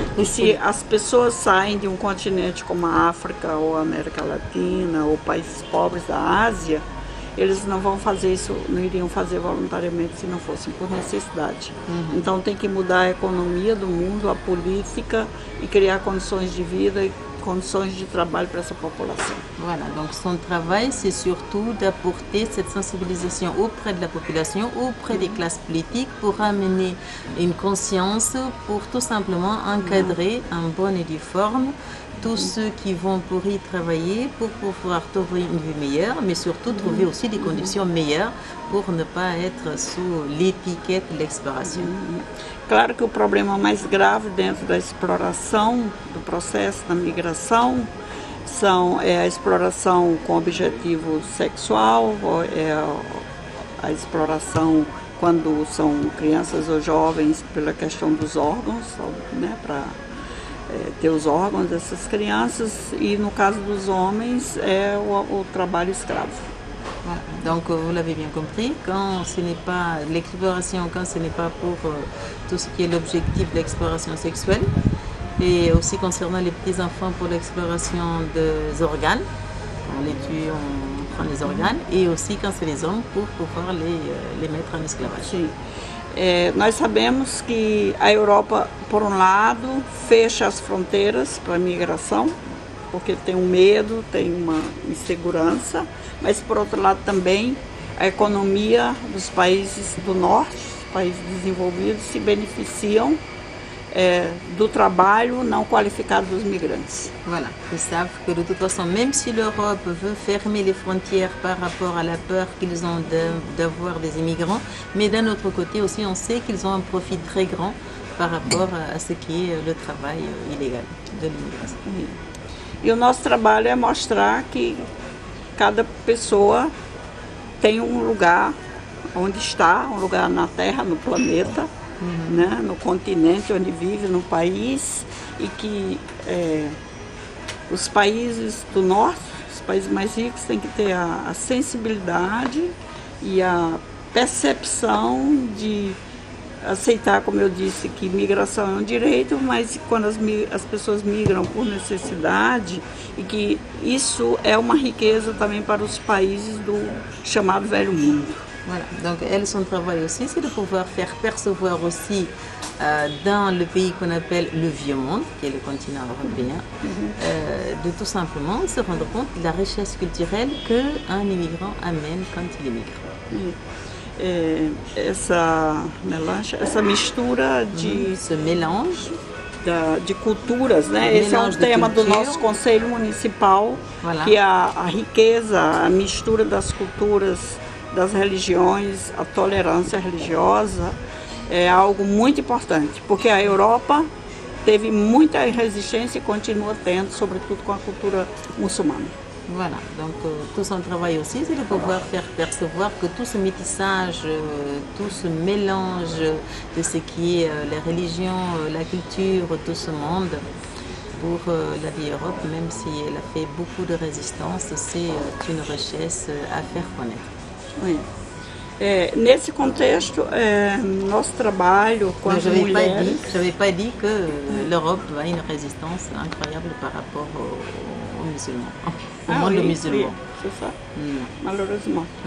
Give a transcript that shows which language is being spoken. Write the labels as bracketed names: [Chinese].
[Portuguese] E se as pessoas saem de um continente como a África ou a América Latina ou países pobres da Ásia, eles não vão fazer isso, não iriam fazer voluntariamente se não fossem por necessidade. Então tem que mudar a economia do mundo, a política e criar condições de vida e condições de trabalho para essa população. [French] Voilà, donc son travail, c'est surtout d'apporter cette sensibilisation auprès de la population, auprès des classes politiques, pour amener une conscience, pour tout simplement encadrer en bonne et due forme tous ceux qui vont pour y travailler, pour pouvoir trouver une vie meilleure, mais surtout trouver aussi des conditions meilleures pour ne pas être sous l'étiquette de l'exploration. [Portuguese] Claro que o problema mais grave dentro da exploração, do processo da migração, é a exploração com objetivo sexual, é a exploração quando são crianças ou jovens pela questão dos órgãos, né, para ter os órgãos dessas crianças, e no caso dos homens é o trabalho escravo. [French] Voilà. Donc vous l'avez bien compris, quand ce n'est pas l'exploration, quand ce n'est pas pour tout ce qui est l'objectif de l'exploration sexuelle, et aussi concernant les petits enfants pour l'exploration des organes, on les tue, on prend les organes, et aussi quand c'est les hommes pour pouvoir les mettre en esclavage. [Portuguese] Sim. Nós sabemos que a Europa, por um lado, fecha as fronteiras para a migração, porque tem um medo, tem uma insegurança, mas por outro lado também a economia dos países do norte, os países desenvolvidos, se beneficiam do trabalho não qualificado dos migrantes. [French] Voilà, ils savent que de toute façon, même si l'Europe veut fermer les frontières par rapport à la peur qu'ils ont d'avoir des immigrants, mais d'un autre côté aussi, on sait qu'ils ont un profit très grand par rapport à ce qui est le travail illégal de l'immigration. [Portuguese] E o nosso trabalho é mostrar que cada pessoa tem um lugar onde está, um lugar na Terra, no planeta, né, no continente onde vive, no país, e que os países do norte, os países mais ricos, têm que ter a sensibilidade e a percepção de aceitar, como eu disse, que migração é um direito, mas quando as pessoas migram por necessidade, e que isso é uma riqueza também para os países do chamado Velho Mundo. [French] Voilà, donc elle, son travail aussi, c'est de pouvoir faire percevoir aussi dans le pays qu'on appelle le Vieux Monde, qui est le continent européen, de tout simplement se rendre compte de la richesse culturelle qu'un immigrant amène quand il émigre. [Portuguese] Essa mistura de... [French] Ce mélange [Portuguese] de culturas, né? Esse é um tema do nosso Conselho Municipal, voilà. Que a riqueza, a mistura das culturas, das religiões, a tolerância religiosa é algo muito importante, porque a Europa teve muita resistência e continua tendo, sobretudo com a cultura muçulmana. [French] Voilà, donc tout son travail aussi, c'est de pouvoir faire percevoir que tout ce métissage, tout ce mélange de ce qui est la religion, la culture, tout ce monde, pour la vieille Europe, même si elle a fait beaucoup de résistance, c'est une richesse à faire connaître. Oui. [Portuguese] Nesse contexto, nosso trabalho com as mulheres... [French] Je n'avais pas dit que l'Europe a une résistance incroyable par rapport aux musulmans, au monde musulman. C'est ça, malheureusement.